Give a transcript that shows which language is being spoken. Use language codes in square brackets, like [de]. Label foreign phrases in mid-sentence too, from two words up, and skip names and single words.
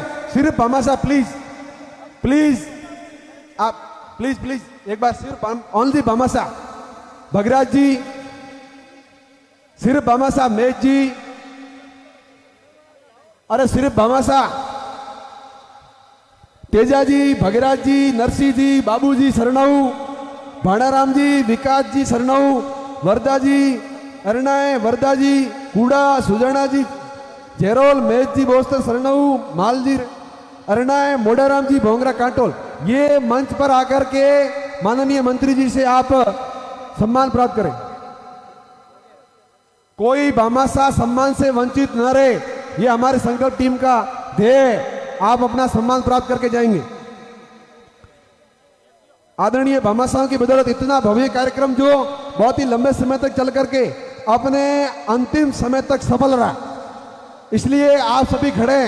[hi] सिर्फ भामाशाह प्लीज आप प्लीज एक बार सिर्फ ओनली भामाशाह। भगराज जी सिर्फ भामाशाह, मेज जी, अरे सिर्फ भामाशाह, तेजा जी, भगीराज जी, नरसिंह जी, बाबू जी सरनऊ, भाणाराम जी, विकास जी सरनऊ, वर्धा जी अरणाय, वर्धा जी कूड़ा, सुजाना जी जेरोल, मेज जी बोस्तर सरनऊ, माल जी अरणाय, मोडाराम जी भोंगरा कांटोल, ये मंच पर आकर के माननीय मंत्री जी से आप सम्मान प्राप्त करें। कोई भामाशाह सम्मान से वंचित न रहे, ये हमारे संकल्प टीम का ध्येय। आप अपना सम्मान प्राप्त करके जाएंगे। आदरणीय भामाशाह की बदौलत इतना भव्य कार्यक्रम जो बहुत ही लंबे समय तक चल करके अपने अंतिम समय तक सफल रहा, इसलिए आप सभी खड़े हैं।